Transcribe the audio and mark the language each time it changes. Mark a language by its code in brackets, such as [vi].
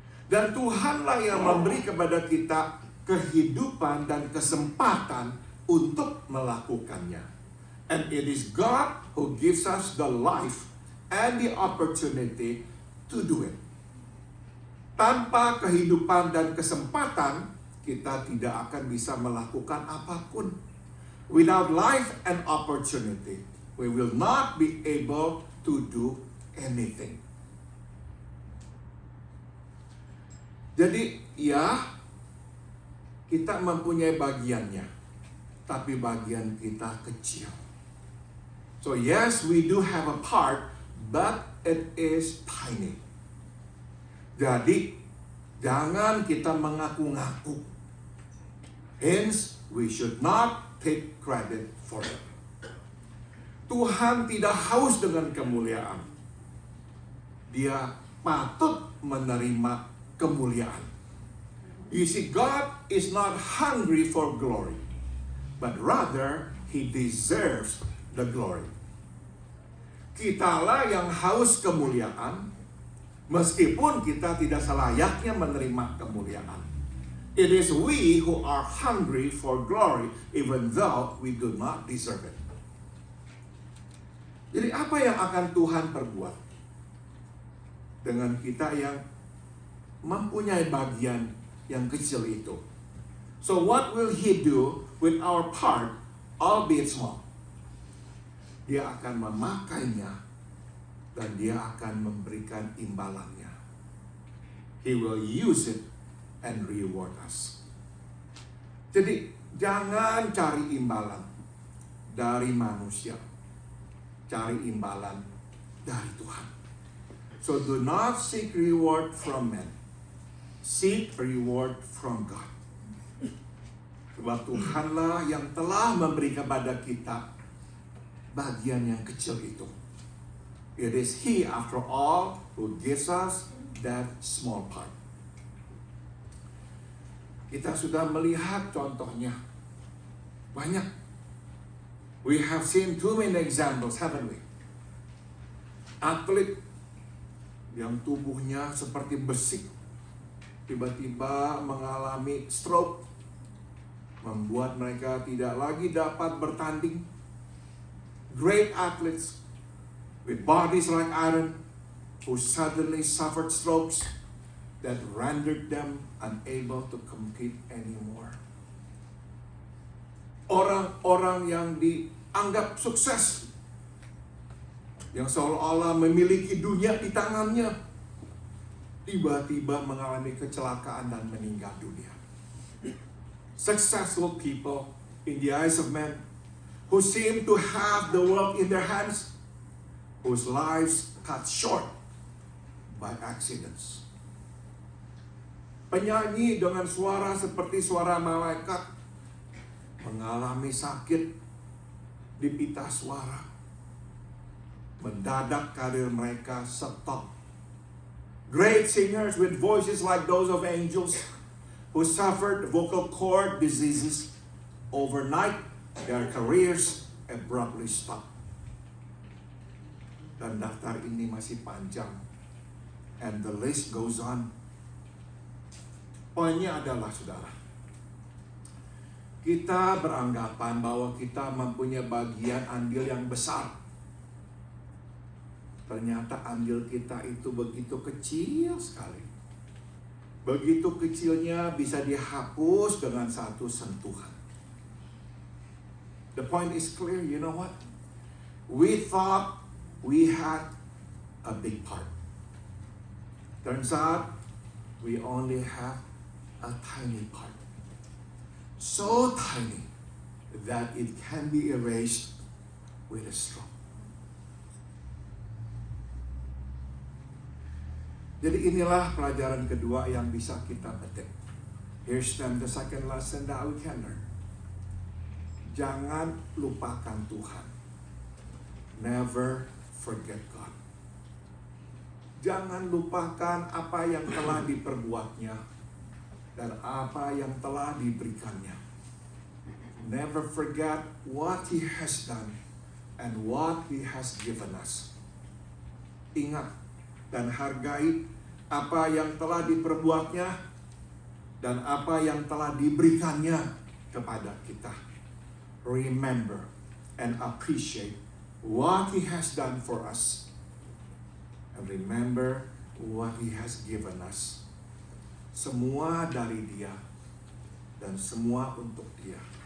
[id] Dan Tuhanlah yang memberi kepada kita kehidupan dan kesempatan untuk melakukannya. [en] And it is God who gives us the life and the opportunity to do it. [id] Tanpa kehidupan dan kesempatan, kita tidak akan bisa melakukan apapun. [en] Without life and opportunity, we will not be able to do anything. [id] Jadi, ya, kita mempunyai bagiannya, tapi bagian kita kecil. [en] So yes, we do have a part, but it is tiny. [id] Jadi, jangan kita mengaku-ngaku. [en] Hence, we should not take credit for it. [id] Tuhan tidak haus dengan kemuliaan. Dia patut menerima kemuliaan. [en] You see, God is not hungry for glory, but rather He deserves the glory. [id] Kitalah yang haus kemuliaan, meskipun kita tidak selayaknya menerima kemuliaan. [en] It is we who are hungry for glory, even though we do not deserve it. [id] Jadi apa yang akan Tuhan perbuat dengan kita yang mempunyai bagian yang kecil itu? [en] So what will He do with our part, albeit small? [id] Dia akan memakainya dan Dia akan memberikan imbalannya. [en] He will use it and reward us. [id] Jadi jangan cari imbalan dari manusia. Cari imbalan dari Tuhan. [en] So do not seek reward from men. Seek reward from God. [id] Sebab Tuhanlah yang telah memberi kepada kita bagian yang kecil itu. [en] It is He, after all, who gives us that small part. [id] Kita sudah melihat contohnya. Banyak. [en] We have seen too many examples, haven't we? [id] Atlet yang tubuhnya seperti besi, tiba-tiba mengalami stroke, membuat mereka tidak lagi dapat bertanding. [en] Great athletes with bodies like iron who suddenly suffered strokes that rendered them unable to compete anymore. [id] Orang-orang yang dianggap sukses, yang seolah-olah memiliki dunia di tangannya, tiba-tiba mengalami kecelakaan dan meninggal dunia. [en] Successful people in the eyes of men, who seem to have the world in their hands, whose lives cut short by accidents. [id] Penyanyi dengan suara seperti suara malaikat mengalami sakit di pita suara. Mendadak karir mereka stop. [en] Great singers with voices like those of angels who suffered vocal cord diseases, overnight their careers abruptly stop. [id] Dan daftar ini masih panjang. [en] And the list goes on. [id] Poinnya adalah, saudara, kita beranggapan bahwa kita mempunyai bagian andil yang besar. Ternyata andil kita itu begitu kecil sekali. Begitu kecilnya bisa dihapus dengan satu sentuhan. [en] The point is clear, you know what? We thought we had a big part. Turns out, we only have a tiny part. So tiny that it can be erased with a stroke. [id] Jadi inilah pelajaran kedua yang bisa kita petik. [en] Here's then the second lesson that we can learn. [id] Jangan lupakan Tuhan. [en] Never forget God. [id] Jangan lupakan apa yang telah diperbuatnya dan apa yang telah diberikannya. [en] Never forget what He has done and what He has given us. [id] Ingat dan hargai apa yang telah diperbuatnya dan apa yang telah diberikannya kepada kita. [en] Remember and appreciate what He has done for us. And remember what He has given us. [id] Semua dari Dia dan semua untuk Dia.